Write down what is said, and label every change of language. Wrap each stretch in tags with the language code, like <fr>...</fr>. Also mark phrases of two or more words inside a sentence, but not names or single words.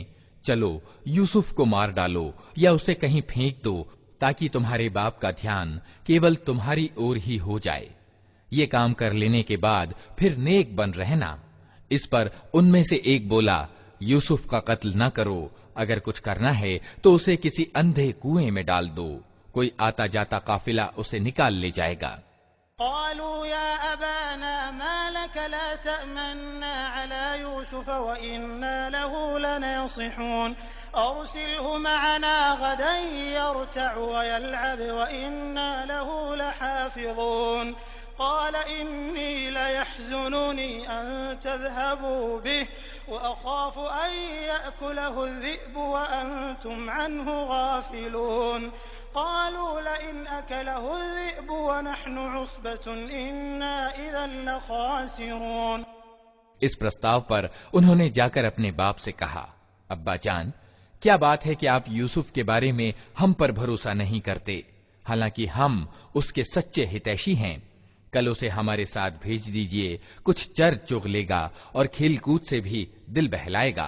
<hi>चलो यूसुफ को मार डालो या उसे कहीं फेंक दो, ताकि तुम्हारे बाप का ध्यान केवल तुम्हारी ओर ही हो जाए। ये काम कर लेने के बाद फिर नेक बन रहना। इस पर उनमें से एक बोला, यूसुफ का कत्ल न करो, अगर कुछ करना है तो उसे किसी अंधे कुएं में डाल दो, कोई आता जाता काफिला उसे निकाल ले जाएगा।</hi> <ar>قالوا يا أبانا ما لك لا تأمنا على يوسف وإنا له لناصحون أرسله معنا غدا يرتع ويلعب وإنا له لحافظون قال إني ليحزنني أن تذهبوا به وأخاف أن يأكله الذئب وأنتم عنه غافلون قالوا لئن أكله الذئب ونحن عصبة إنا إذا لخاسرون.</ar> <hi>इस प्रस्ताव पर उन्होंने जाकर अपने बाप से कहा, अब्बा जान, क्या बात है कि आप यूसुफ के बारे में हम पर भरोसा नहीं करते, हालांकि हम उसके सच्चे हितैषी हैं। कल उसे हमारे साथ भेज दीजिए, कुछ चर चुग लेगा और खेलकूद से भी दिल बहलाएगा।</hi>